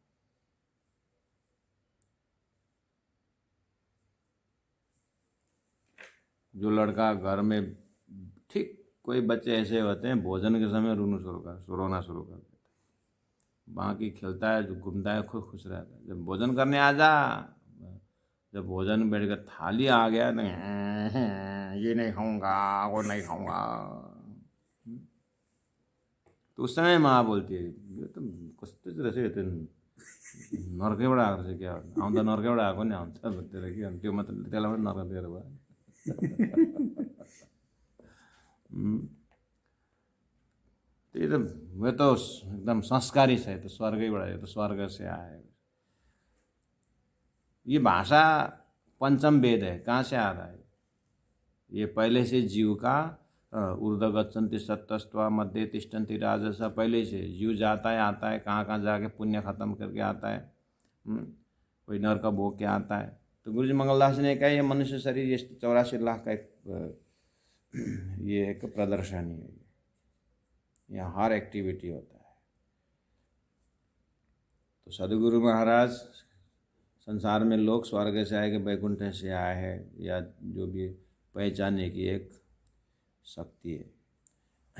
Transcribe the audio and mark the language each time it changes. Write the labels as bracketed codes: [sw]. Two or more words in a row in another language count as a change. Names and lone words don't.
[hi] जो लड़का घर में, ठीक कोई बच्चे ऐसे होते हैं भोजन के समय रोना शुरू कर देते, बाकी खेलता है, जो घूमता है, खुद खुश रहता है। जब भोजन करने आ जा, जब भोजन बैठ कर थाली आ गया तो ये नहीं खाऊंगा, वो नहीं खाऊंगा। तो उस समय माँ बोलती है [ne] ये तो कस्तो रहेछ त्यो नर्कैबाट आएको रहेछ क्या, आउँदा नर्कैबाट आएको नि आउँछ भन्दै के त्यो मात्र, त्यसलाई पनि नर्क दिएर भयो। [hi] ये तो वे तो एकदम संस्कारी है, तो स्वर्गैबाट, ये तो स्वर्ग से आए। ये भाषा पंचम वेद है, कहाँ से आ रहा है? ये पहले से जीव का [sa] ऊर्ध्व गच्छन्ति सत्तस्त्वा मध्य तिष्ठन्ति राजस, [hi] पहले से जीव जाता है आता है, कहाँ कहाँ जाके पुण्य खत्म करके आता है। कोई नरक भोग के आता है। तो गुरु जी मंगलदास ने कहा ये मनुष्य शरीर ये 84 लाख का एक प्रदर्शनी है। यहाँ हर एक्टिविटी होता है। तो सदगुरु महाराज संसार में लोग स्वर्ग से आए कि वैकुंठ से आए हैं, या जो भी पहचानने की एक शक्ति है।